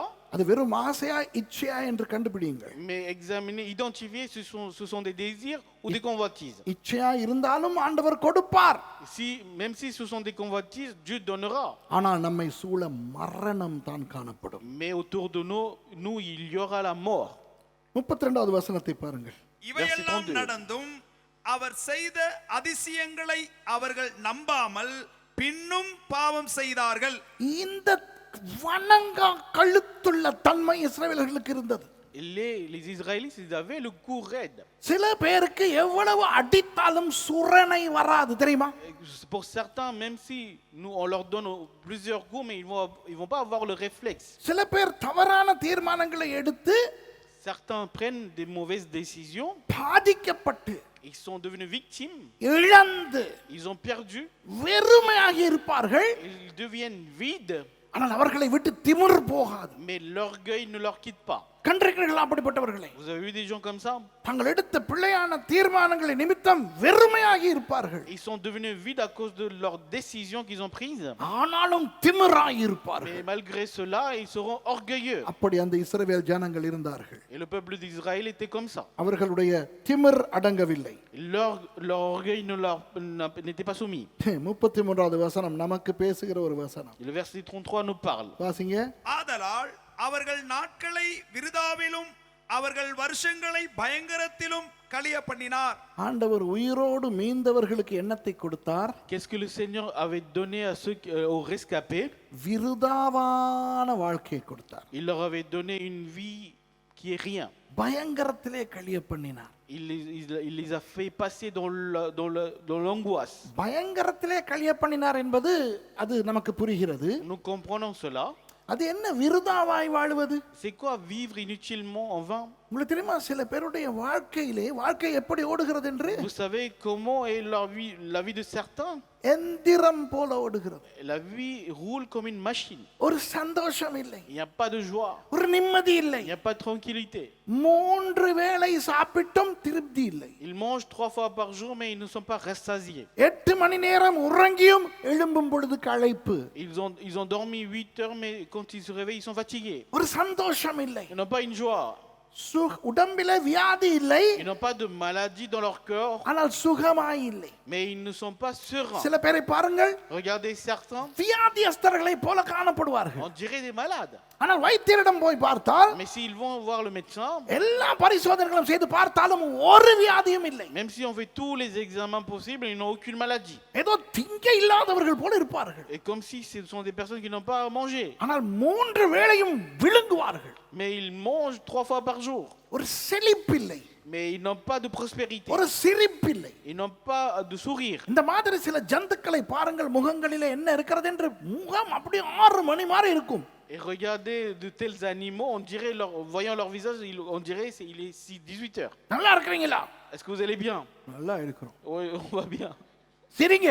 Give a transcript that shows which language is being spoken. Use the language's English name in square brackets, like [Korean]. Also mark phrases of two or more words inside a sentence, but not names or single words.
[Tamil] அது வெறும் ஆசையா இச்சையா என்று கண்டுபிடியுங்கள். [French] mais examiner, identifier, ce sont des désirs ou des convoitises. [Tamil] இச்சையா இருந்தாலும் ஆண்டவர் கொடுப்பார். [French] Même si ce sont des convoitises, Dieu donnera. [Tamil] ஆனால் நம்மை சூழ மரணம் தான் காணப்படும். [French] Mais autour de nous, il y aura la mort. [Tamil] 32வது வசனத்தை பாருங்கள். இவையெல்லாம் நடந்தும் அவர் செய்த அதிசயங்களை அவர்கள் நம்பாமல் பின்னும் பாவம் செய்தார்கள். இந்த வணங்கா கழுத்துள்ள தன்மை இஸ்ரவேலர்களுக்கு இருந்தது. [French] Les Israélites, ils avaient le cou raide. [Tamil] சில பேருக்கு எவ்வளவு அடித்தாலும் சுரணை வராது தெரியுமா? [French] Pour certains, même si nous on leur donne plusieurs coups, mais ils vont pas avoir le réflexe. [Tamil] சில பேர் தவறான தீர்மானங்களை எடுத்து [French] Certains prennent des mauvaises décisions. [Tamil] பாதிக்கப்பட்டு [French] Ils sont devenus victimes. [Tamil] இழந்து [French] Ils ont perdu. [Tamil] வெறுமையாகி இருப்பார்கள். [French] Ils deviennent vides. [Tamil] ஆனால் அவர்களை விட்டு திமிர் போகாது. [French] Mais l'orgueil ne leur quitte pas. [Tamil] கண்டிருக்கிறீர்களா அப்படிப்பட்டவர்களை? [French] Vous avez vu des gens comme ça? [Tamil] தாங்கள் எடுத்த பிள்ளையான தீர்மானங்களை நிமித்தம் வெறுமையாகி இருப்பார்கள். [French] Ils sont devenus vides à cause de leurs décisions qu'ils ont prises. [Tamil] ஆனாலும் திமிராய் இருப்பார்கள். [French] Mais malgré cela, ils seront orgueilleux. [Tamil] அப்படி அந்த இஸ்ரவேல் ஜனங்கள் இருந்தார்கள். [French] Et le peuple d'Israël était comme ça. [Tamil] அவர்களுடைய திமிர் அடங்கவில்லை. [French] Leur orgueil n'était pas soumis. [Tamil] 33வது வசனம் நமக்கு பேசுகிற ஒரு வசனம். [French] Et le verset 33 nous parle. [Tamil] வாசிங்க. ஆதலால் அவர்கள் நாட்களை விருதாவிலும் அவர்கள் வருஷங்களை பயங்கரத்திலும் கழிய பண்ணினார். ஆண்டவர் உயிரோடு மீந்தவர்களுக்கு எண்ணத்தை கொடுத்தார். [French] Qu'est-ce que le Seigneur avait donné à ceux aux rescapés? [Tamil] விருதாவான வாழ்க்கையை கொடுத்தார். [French] Il leur avait donné une vie qui est rien. [Tamil] பயங்கரத்திலே கழிய பண்ணினார். [French] Il les a fait passer dans l'angoisse. [Tamil] பயங்கரத்திலே கழிய பண்ணினார் என்பது அது நமக்கு புரிகிறது. [French] Nous comprenons cela. [Tamil] அது என்ன விருதாவாய் வாழ்வது? [French] C'est quoi vivre inutilement en vain? [Tamil] உங்களுக்கு தெரியுமா சில பேருடைய வாழ்க்கை எப்படி ஓடுகிறது என்று? [French] Vous savez comment est la vie de certains? [Tamil] எந்திரம் போல ஓடுகிறது. [French] La vie roule comme une machine. [Tamil] ஒரு சந்தோஷம் இல்லை. [French] Il n'y a pas de joie. [Tamil] ஒரு நிம்மதி இல்லை. [French] Il n'y a pas de tranquillité. [Tamil] 3 வேளை சாப்பிட்டும் திருப்தி இல்லை. [French] Ils mangent 3 fois par jour mais ils ne sont pas rassasiés. [Tamil] 8 மணி நேரம் உறங்கியும் எழும்பும் பொழுது களைப்பு. [French] Ils ont dormi 8 heures mais quand ils se réveillent ils sont fatigués. [Tamil] ஒரு சந்தோஷம் இல்லை. [French] Ils n'ont pas une joie. [Tamil] உடம்பிலே வியாதி இல்லை. [French] Ils n'ont pas de maladie dans leur corps. [Tamil] ஆனால் சுகமாய் இல்லை. [French] Mais ils ne sont pas sereins. [Tamil] சில பேரை பாருங்கள். [French] Regardez certains. [Tamil] வியாதியஸ்தர்களை போல காணப்படுவார்கள். [French] On dirait des malades. [Tamil] ஆனால் வைத்தியரிடம் போய் பார்த்தால் [French] Mais s'ils vont voir le médecin, [Tamil] எல்லா பரிசோதனைகளும் செய்து பார்த்தாலும் ஒரு வியாதியும் இல்லை. [French] même si on fait tous les examens possibles, ils n'ont aucune maladie. [Tamil] ஏதோ திங்க இல்லாதவர்கள் போல இருப்பார்கள். [French] Et comme si ce sont des personnes qui n'ont pas à manger. [Tamil] ஆனால் 3 வேளையும் விழுங்குவார்கள். [French] Mais ils mangent 3 fois par jour. [Tamil] ஒரு செழிப்பில்லை. [French] Mais ils n'ont pas de prospérité. [Tamil] ஒரு சிரிப்பில்லை. [French] Ils n'ont pas de sourire. [Tamil] இந்த மாதிரி சில ஜந்துக்களை பாருங்கள் முகங்களிலே என்ன இருக்கிறது என்று முகம் அப்படியே 6 மணி மாதிரி இருக்கும். [French] Et regardez de tels animaux, on dirait voyant leur visage, on dirait il est 18 heures. [Tamil] நல்லா இருக்கீங்களா? [French] Est-ce que vous allez bien? [Tamil] நல்லா இருக்கிறோம். [French] Oui, on va bien. [Tamil] சிரிங்க.